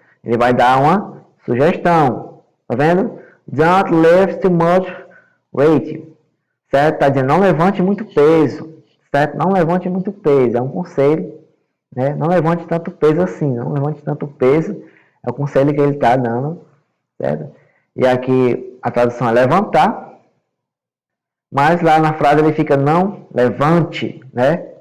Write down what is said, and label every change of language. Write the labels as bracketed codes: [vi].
[pt] Ele vai dar uma sugestão, tá vendo? [en] Don't lift too much weight, [pt] certo? Tá dizendo, não levante muito peso, certo? Não levante muito peso, é um conselho, né? Não levante tanto peso assim, não levante tanto peso, é o conselho que ele está dando, certo? E aqui a tradução é levantar, mas lá na frase ele fica não levante, né?